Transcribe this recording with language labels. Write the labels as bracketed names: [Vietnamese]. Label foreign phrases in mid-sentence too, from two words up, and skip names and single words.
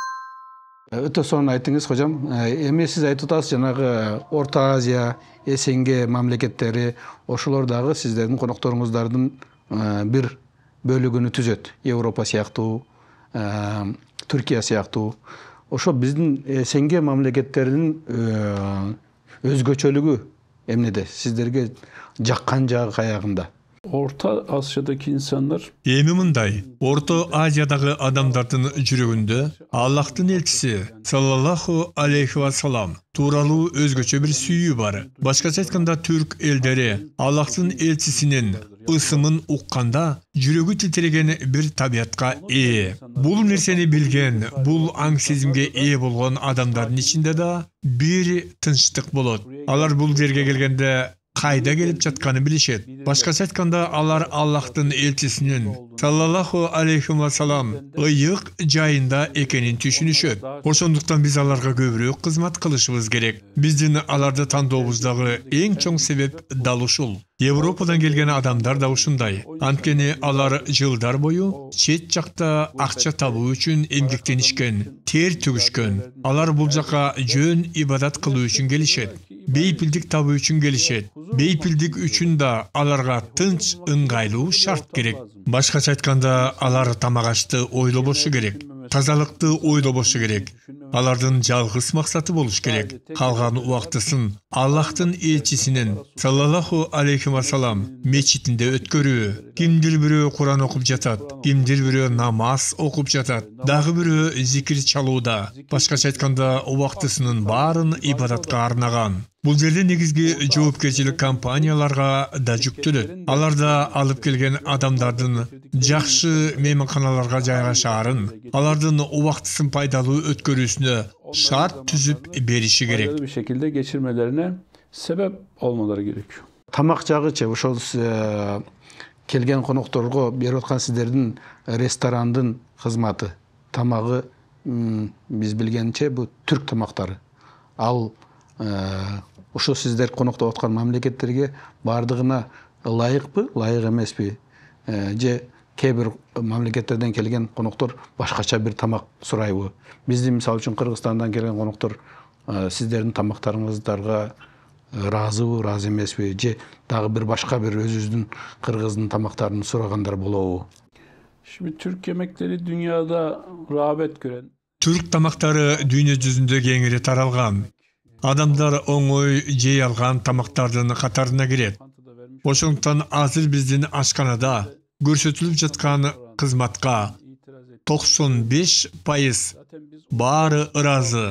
[Kyrgyz] Өтө сонун айттыңыз, кожом. Эми сиз айтып атасыз, жанагы Орто Азия, СНГ мамлекеттери, ошолор дагы сиздердин конокторуңуздардын бир бөлүгүнү түзөт. Европа сыяктуу, Түркия сыяктуу. Ошо биздин СНГ мамлекеттеринин өзгөчөлүгү эмнеде? Сиздерге жаккан жагы каягында? [Turkish] Orta Asya'daki insanlar [Kyrgyz] Эми мындай, Орто Азиядагы адамдардын жүрөгүндө Аллахтын элчиси [Arabic] صلى الله عليه وسلم [Kyrgyz] тууралуу өзгөчө бир сүйүү бар. Башкача айтканда түрк элдери Аллахтын элчисинин ысымын укканда жүрөгү титиреген бир табиятка ээ. Бул нерсени билген, бул аң сезимге ээ болгон адамдардын ичинде да бир тынчтык болот. Алар бул жерге келгенде кайда келип жатканы билишет. Башкача айтканда алар Аллахтын элчисинин [Arabic] صلى الله عليه وسلم [Kyrgyz] ыйык жайында экенин түшүнүшөт. Ошондуктан биз аларга көбүрөөк кызмат кылышыбыз керек. Биздин аларды тандообуздагы эң чоң себеп дал ушул. Европадан келген адамдар да ушундай. Анткени алар жылдар бою чет жакта акча табуу үчүн эмгектенишкен, тер төгүшкөн. Алар бул жака жөн ибадат кылуу үчүн келишет. Бейпилдик табуу үчүн келишет. Бейпилдик үчүн да аларга тынч, ыңгайлуу шарт керек. Башкача айтканда алар тамагашты ойлобошу керек. Тазалыкты ойлобошу керек. Алардын жалгыз максаты болуш керек. Калган убактысын Аллахтын элчисинин [Arabic] صلى الله عليه وسلم [Kyrgyz] мечитинде өткөрүү. Кимдир бирөө Куран окуп жатат, кимдир бирөө намаз окуп жатат, дагы бирөө зикир чалууда. Башкача айтканда убактысынын баарын ибадатка арнаган. Бул жерде негизги жоопкерчилик компанияларга да жүктөлөт. Алар да алып келген адамдардын жакшы мейманканаларга жайгашаарын, алардын убактысын пайдалуу өткөрүүсүнө şart түзүп бериши керек. [Turkish] Faydalı bir şekilde geçirmelerine sebep olmaları gerekiyor. [Kyrgyz] Тамак жагычы ошол келген конокторго берип аткан сиздердин ресторандын кызматы, тамагы биз билгенче бу түрк тамактары. Ал ошо сиздер коноктоп аткан мамлекеттерге бардыгына ылайыкпы, ылайык эмеспи? Же кээ бир мамлекеттерден келген коноктор башкача бир тамак сурайбы? Биздин мисалы үчүн Кыргызстандан келген коноктор сиздердин тамактарыңыздарга разыбы, разы эмеспи? Же дагы бир башка бир өзүбүздүн кыргыздын тамактарын сурагандар болобу? [Turkish] Şimdi Türk yemekleri dünyada rağbet gören [Kyrgyz] Türk тамактары дүйнө жүзүндө кеңири таралган. Адамдар оңой жей алган тамактардын катарына кирет. Ошондуктан азыр биздин ашканада көрсөтүлүп жаткан кызматка 95% баары ыраазы.